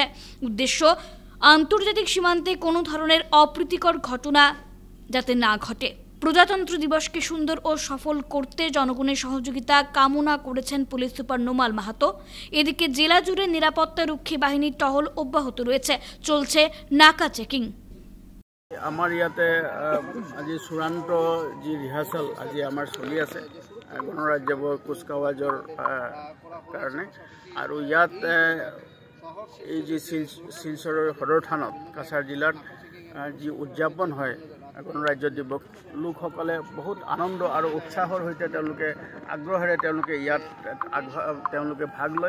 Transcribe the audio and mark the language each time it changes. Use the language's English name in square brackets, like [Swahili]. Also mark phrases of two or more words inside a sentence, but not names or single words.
[Bangla] উদ্দেশ্য, আন্তর্জাতিক সীমান্তে কোনো ধরনের অপ্রীতিকর ঘটনা যাতে না ঘটে। প্রজাতন্ত্র দিবসকে সুন্দর ও সফল করতে জনগণের সহযোগিতা কামনা করেছেন পুলিশ সুপার নোমাল মাহাতো। এদিকে জেলা জুড়ে নিরাপত্তা রক্ষী বাহিনীর টহল অব্যাহত রয়েছে, চলছে নাকা চেকিং। [Assamese] আমাৰ ইয়াতে আজি চূড়ান্ত যি ৰিহাৰ্চেল আজি আমাৰ চলি আছে গণৰাজ্যৰ কুচকাৱাজৰ কাৰণে। আৰু ইয়াত এই যি শিলচৰৰ সদৰ থানত কাছাৰ জিলাত যি উদযাপন হয় গণৰাজ্য দিৱস, লোকসকলে বহুত আনন্দ আৰু উৎসাহৰ সৈতে তেওঁলোকে আগ্ৰহেৰে ইয়াত ভাগ লয়।